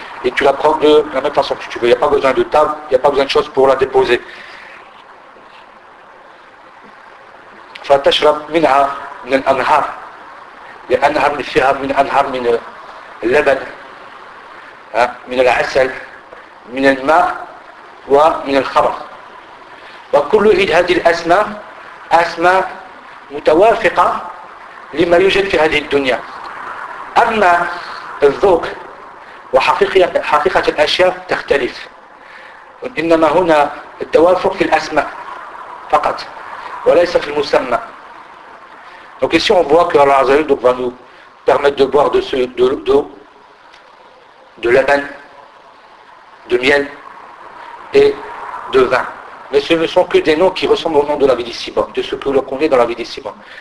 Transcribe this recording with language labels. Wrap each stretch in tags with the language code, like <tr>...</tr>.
<fr>Et tu la prends de la même façon que tu veux. Il n'y a pas besoin de table, il n'y a pas besoin de choses pour la déposer.</fr> <ar>فتشرب منها من الأنهار لأنها فيها من أنهار من اللبن من العسل من الماء ومن الخمر وكل هذه الأسماء أسماء متوافقة لما يوجد في هذه الدنيا. أما الذوق وحقيقة الأشياء تختلف، إنما هنا التوافق في الأسماء فقط وليس في المسمى.</ar> <fr>Donc ici on voit que Allah Azza wa Jalla va nous permettre de boire de l'eau, de laban, de miel et de vin. Mais ce ne sont que des noms qui ressemblent au nom de la vie d'ici-bas, de ce que l'on connaît dans la vie d'ici-bas.</fr>